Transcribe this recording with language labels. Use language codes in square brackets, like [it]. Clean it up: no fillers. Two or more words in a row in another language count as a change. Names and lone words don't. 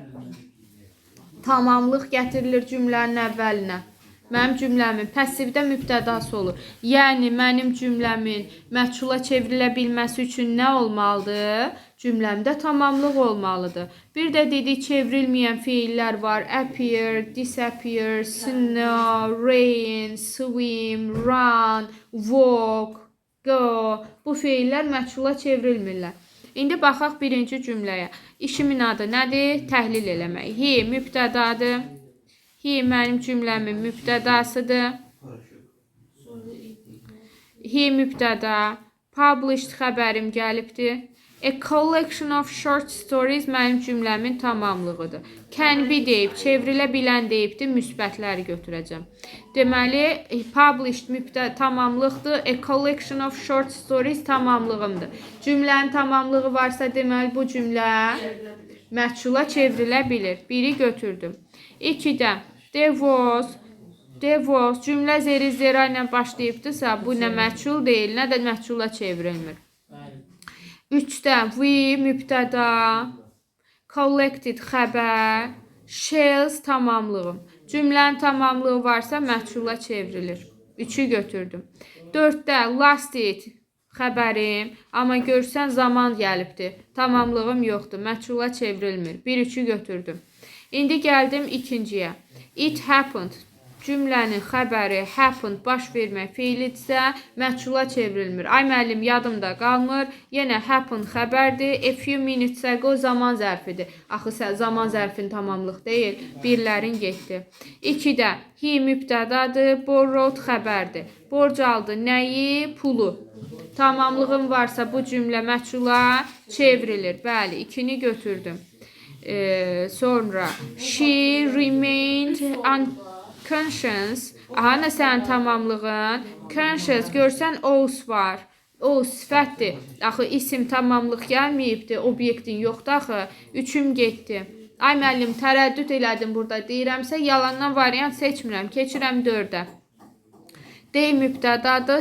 [az] Tamamlıq gətirilir cümlənin əvvəlinə. Mənim cümləmin passivdə mübtədası olur. Yəni, mənim cümləmin məchula çevrilə bilməsi üçün nə olmalıdır? Cümləmdə tamamlıq olmalıdır. Bir də dedik, çevrilməyən feillər var. [en] Appear, disappear, snow, rain, swim, run, walk, go. [az] Bu feillər məchula çevrilmirlər. İndi baxaq birinci cümləyə. İşimin adı nədir? Təhlil eləmək. He mübtədadır. He mənim cümləmin mübtədasıdır. He mübtəda. Published xəbərim gəlibdir. [en] A collection of short stories [az] mənim cümləmin tamamlığıdır. [en] Can be [az] deyib, çevrilə bilən deyibdir, müsbətləri götürəcəm. Deməli, published tamamlıqdır. [en] A collection of short stories [az] tamamlığımdır. Cümlənin tamamlığı varsa, deməli, bu cümlə məchula çevrilə bilir. Biri götürdüm. 2-də [en] there was [az] cümlə zeri zera ilə başlayıbdırsa, bu nə məchul deyil, nə də məchula çevrilmir. 3-də we mübtəda, collected xəbər, shells tamamlığım. Cümlənin tamamlığı varsa məchula çevrilir. 3-ü götürdüm. 4-də lasted xəbərim, amma görsən zaman gəlibdir. Tamamlığım yoxdur, məchula çevrilmir. 1-3-ü götürdüm. İndi gəldim ikinciyə. [en] It happened. [az] Cümlənin xəbəri happened baş vermək feilidirsə, məchula çevrilmir. Ay müəllim, yadımda qalmır. Yenə happened xəbərdir. [en] A few minutes ago [az] zaman zərfidir. Axı zaman zərfin tamamlıq deyil. Birlərin getdi. 2-də he mübtədadır. Borrowed xəbərdir. Borc aldı. Nəyi? Pulu. Tamamlığım varsa bu cümlə məchula çevrilir. Bəli, 2-ni götürdüm. Sonra [en] she remained unconscious. [az] Aha, nə sənin tamamlığın? Conscious, görsən os var. Os sifətdir. Axı isim tamamlıq gəlməyibdir. Obyektin yoxdur axı. 3-üm getdi. Ay müəllim, tərəddüd elədim burada. Deyirəmsə, yalandan variant seçmirəm. Keçirəm 4-ə. D mübtədadır.